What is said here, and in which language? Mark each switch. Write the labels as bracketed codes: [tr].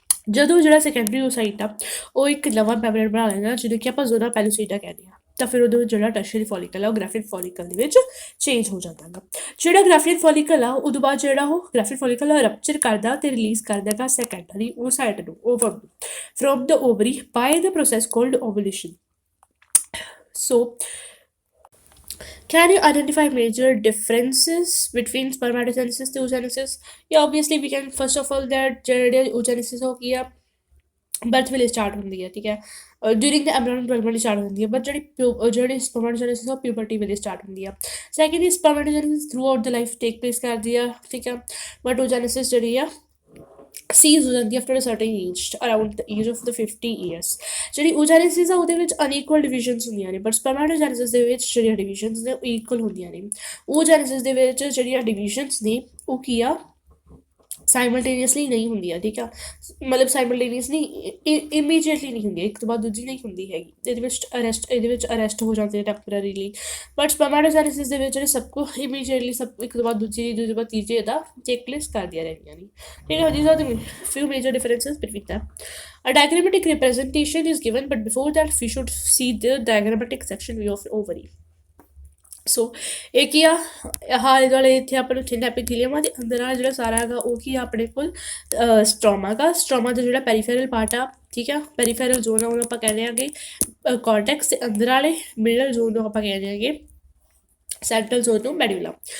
[pa] ਜਦੋਂ ਜਿਹੜਾ ਸੈਕੰਡਰੀ ਓਸਾਈਟ ਆ ਉਹ ਇੱਕ ਨਵਾਂ ਮੈਂਬਰੇਨ ਬਣਾ ਲੈਂਦਾ ਜਿਹਨੂੰ ਕਿ ਆਪਾਂ ਜ਼ੋਨਾ ਪੈਲੂਸੀਡਾ ਕਹਿੰਦੇ ਹਾਂ, ਤਾਂ ਫਿਰ ਉਹਦੇ ਵਿੱਚ ਜਿਹੜਾ ਟਰਸ਼ਰੀ ਫੋਲੀਕਲ ਆ ਉਹ ਗ੍ਰੈਫਿਨ ਫੋਲੀਕਲ ਦੇ ਵਿੱਚ ਚੇਂਜ ਹੋ ਜਾਂਦਾ ਗਾ। ਜਿਹੜਾ ਗ੍ਰੈਫਿਨ ਫੋਲੀਕਲ ਆ ਉਦੋਂ ਬਾਅਦ ਜਿਹੜਾ ਉਹ ਗ੍ਰੈਫਿਨ ਫੋਲੀਕਲ ਰਪਚਰ ਕਰਦਾ ਤੇ ਰਿਲੀਜ਼ ਕਰਦਾ ਗਾ ਸੈਕੰਡਰੀ ਓਸਾਈਟ ਨੂੰ, ਓਵਮ ਨੂੰ, [en] From the ovary by the process called ovulation. So can you identify major differences between spermatogenesis and oogenesis? Yeah, obviously we can first of all that [pa] ਜਿਹੜੇ oogenesis ਹੋ ਗਈ ਆ ਬਰਥ ਵੇਲੇ ਸਟਾਰਟ ਹੁੰਦੀ ਹੈ, ਠੀਕ ਹੈ। [en] during the embryonic development [pa] ਸਟਾਰਟ ਹੁੰਦੀ ਹੈ, ਬਟ ਜਿਹੜੀ ਸਪਰਮੈਟੋਜੈਨੇਸਿਸ ਉਹ ਪਿਊਬਰਟੀ ਵੇਲੇ ਸਟਾਰਟ ਹੁੰਦੀ ਆ। Secondly ਸਪਰਮੈਟੋਜੈਨੇਸਿਸ [en] throughout the life [pa] take place ਕਰਦੀ ਆ, ਠੀਕ ਆ। ਬਟ oogenesis ਜਿਹੜੀ ਆ ਸੀਜ਼ ਹੋ ਜਾਂਦੀ [en] After a certain age, around the age of the 50 years. [pa] ਜਿਹੜੀ oogenesis ਆ ਉਹਦੇ ਵਿੱਚ ਅਨਈਕੁਅਲ ਡਿਵੀਜ਼ਨਸ ਹੁੰਦੀਆਂ ਨੇ, ਬਟ ਸਪਰਮੈਟੋਜੈਨੇਸਿਸ ਦੇ ਵਿੱਚ ਜਿਹੜੀਆਂ ਡਿਵੀਜ਼ਨਸ ਨੇ ਉਹ ਇਕੁਅਲ ਹੁੰਦੀਆਂ ਨੇ। oogenesis ਦੇ ਵਿੱਚ ਜਿਹੜੀਆਂ ਡਿਵੀਜ਼ਨਸ ਨੇ ਉਹ ਕੀ ਆ, ਸਾਈਮਲਟੇਨੀਅਸਲੀ ਨਹੀਂ ਹੁੰਦੀਆਂ, ਠੀਕ ਆ। ਮਤਲਬ ਸਾਈਮਲਟੇਨੀਅਸਲੀ ਇਮੀਡੀਏਟਲੀ ਨਹੀਂ ਹੁੰਦੀ, ਇੱਕ ਤੋਂ ਬਾਅਦ ਦੂਜੀ ਨਹੀਂ ਹੁੰਦੀ ਹੈਗੀ। ਇਹਦੇ ਵਿੱਚ ਅਰੈਸਟ ਹੋ ਜਾਂਦੇ ਟੈਂਪਰਰੀਲੀ, ਬਟ ਸਪਰਮੈਟੋਜੈਨੇਸਿਸ ਦੇ ਵਿੱਚ ਜਿਹੜੇ ਸਭ ਕੁ ਇਮੀਡੀਏਟਲੀ ਸਭ ਇੱਕ ਤੋਂ ਬਾਅਦ ਦੂਜੀ ਤੋਂ ਬਾਅਦ ਤੀਜੇ ਇਹਦਾ ਟੇਕ ਪਲੇਸ ਕਰਦੀਆਂ ਰਹਿੰਦੀਆਂ ਨੇ, ਠੀਕ ਹੈ। [en] these are the few major differences between them. A diagrammatic representation is given, but before that we should see the diagrammatic section view of ovary. [pa] ਸੋ ਇਹ ਕੀ ਆ, ਆਲੇ ਦੁਆਲੇ ਇੱਥੇ ਆਪਾਂ ਨੂੰ ਥਿਨ ਐਪੀਥੀਲੀਅਮ ਆ, ਦੇ ਅੰਦਰ ਆ ਜਿਹੜਾ ਸਾਰਾ ਹੈਗਾ ਉਹ ਕੀ ਆ ਆਪਣੇ ਕੋਲ ਸਟ੍ਰੋਮਾ ਗਾ। ਸਟ੍ਰੋਮਾ ਦਾ ਜਿਹੜਾ ਪੈਰੀਫੇਰਲ ਪਾਰਟ ਆ, ਠੀਕ ਆ, ਪੈਰੀਫੇਰਲ ਜ਼ੋਨ ਆ ਉਹਨੂੰ ਆਪਾਂ ਕਹਿੰਦੇ ਹੈਗੇ ਕਾਰਟੈਕਸ, ਦੇ ਅੰਦਰ ਵਾਲੇ ਮਿਡਲ ਜ਼ੋਨ ਨੂੰ ਆਪਾਂ ਕਹਿੰਦੇ ਹੈਗੇ ਸੈਂਟਰਲ ਜ਼ੋਨ ਨੂੰ ਮੈਡਿਊਲਾ।